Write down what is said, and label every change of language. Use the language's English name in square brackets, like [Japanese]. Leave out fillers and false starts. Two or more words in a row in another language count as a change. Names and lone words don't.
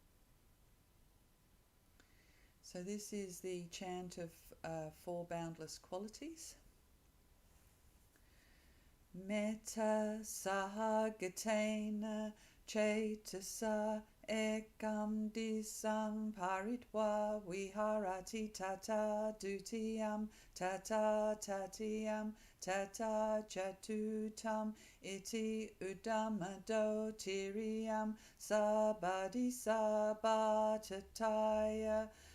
[English] So this is the chant of four boundless qualities. [Pali] Metta sahagatena cetasa ekam disang paritva viharati tata dutiyam tata tatiyam tata chatutam iti udamado tiriyam sabadi sabatataya